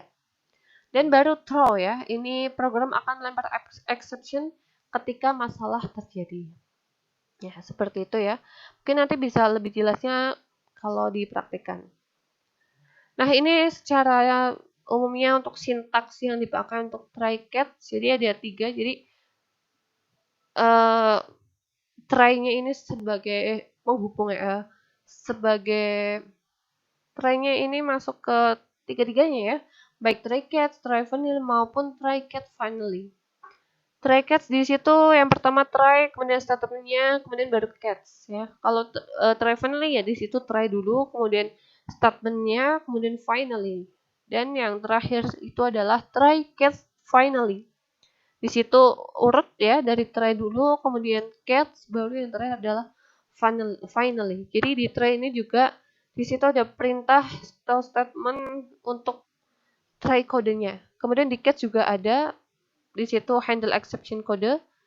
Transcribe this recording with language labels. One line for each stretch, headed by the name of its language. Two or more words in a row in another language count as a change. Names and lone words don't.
Indonesian: Dan baru throw ya, ini program akan lempar exception ketika masalah terjadi. Ya, seperti itu ya. Mungkin nanti bisa lebih jelasnya kalau dipraktikkan. Nah, ini secara umumnya untuk sintaks yang dipakai untuk try catch, jadi ada 3. Jadi try-nya ini sebagai menghubung ya, sebagai try-nya ini masuk ke tiga-tiganya ya, baik try catch, try finally maupun try catch finally. Try catch di situ yang pertama try, kemudian statementnya, kemudian baru catch ya. Kalau try finally ya di situ try dulu, kemudian statementnya, kemudian finally. Dan yang terakhir itu adalah try catch finally. Di situ urut ya, dari try dulu, kemudian catch, baru yang terakhir adalah finally. Jadi di try ini juga di situ ada perintah atau statement untuk try kodenya. Kemudian di catch juga ada di situ
English: handle exception
Indonesian: kode.